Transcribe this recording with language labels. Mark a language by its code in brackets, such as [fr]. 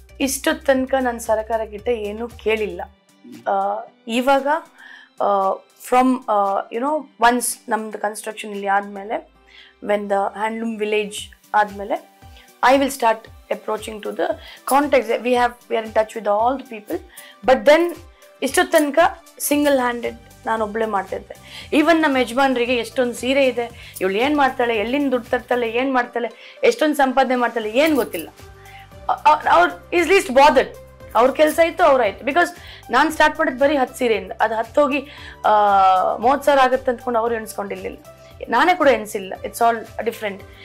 [kn] ಇಷ್ಟು ತನಕ ನಾನು ಸರ್ಕಾರಕ್ಕಿಂತ ಏನೂ ಕೇಳಿಲ್ಲ. ಇವಾಗ [en] from once [kn] ನಮ್ದು ಕನ್ಸ್ಟ್ರಕ್ಷನ್ ಇಲ್ಲಿ ಆದಮೇಲೆ, [en] when the handloom village [kn] ಆದಮೇಲೆ, [en] I will start approaching to the contacts. We are in touch with all the people. But then, [kn] ಇಷ್ಟು ತನಕ ಸಿಂಗಲ್ ಹ್ಯಾಂಡೆಡ್ ನಾನು ಒಬ್ಬಳೇ ಮಾಡ್ತಿದ್ದೆ. ಈವನ್ ನಮ್ಮ ಯಜಮಾನ್ರಿಗೆ ಎಷ್ಟೊಂದು ಸೀರೆ ಇದೆ, ಇವಳು ಏನು ಮಾಡ್ತಾಳೆ, ಎಲ್ಲಿಂದ ದುಡ್ಡು ತರ್ತಾಳೆ, ಏನು ಮಾಡ್ತಾಳೆ, ಎಷ್ಟೊಂದು ಸಂಪಾದನೆ ಮಾಡ್ತಾಳೆ, ಏನು ಗೊತ್ತಿಲ್ಲ. ಅವ್ರು [en] Is least bothered. [kn] ಅವ್ರ ಕೆಲಸ ಇತ್ತು, ಅವ್ರಾಯ್ತು. ಬಿಕಾಸ್ ನಾನು ಸ್ಟಾರ್ಟ್ ಮಾಡಿದ್ದು ಬರೀ 10 ಸೀರೆಯಿಂದ, ಅದು 10 ಹೋಗಿ 30,000 ಆಗುತ್ತೆ ಅಂದ್ಕೊಂಡು ಅವ್ರು ಎಣಿಸ್ಕೊಂಡಿರ್ಲಿಲ್ಲ, ನಾನೇ ಕೂಡ ಎಣಿಸಿಲ್ಲ. [en] It's all different.